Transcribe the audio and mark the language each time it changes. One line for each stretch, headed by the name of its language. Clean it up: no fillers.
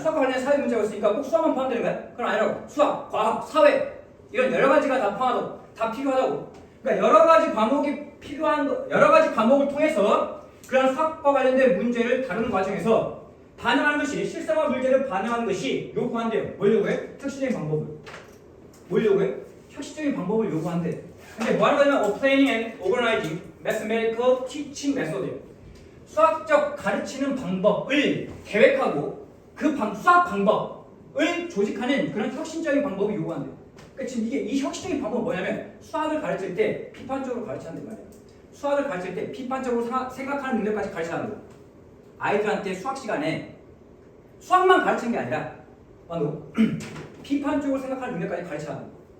Korean: 수학과 관련된 사회 문제가 있으니까 꼭 수학만 포함되는 거야? 그건 아니라고. 수학, 과학, 사회 이런 여러 가지가 다 포함하고 다 필요하다고. 그러니까 여러 가지 과목이 필요한 거, 여러 가지 과목을 통해서 그런 수학과 관련된 문제를 다루는 과정에서 반영하는 것이 실생활 문제를 반영하는 것이 요구한대요. 뭘 요구해? 혁신적인 방법을. 뭘 요구해? 혁신적인 방법을 요구한대. 근데 뭐 하는 거냐면
English: planning and organizing mathematical teaching method.
Korean: 수학적 가르치는 방법을 계획하고 그 수학 방법을 조직하는 그런 혁신적인 방법을 요구한대. 그러니까 지금 이 혁신적인 방법은 뭐냐면 수학을 가르칠 때 비판적으로 가르치는 말이야. 수학을 가르칠 때 비판적으로 생각하는 능력까지 가르치는 거야. 아이들한테 수학 시간에 수학만 가르치는 게 아니라 비판적으로 생각하는 능력까지 가르치는 거야.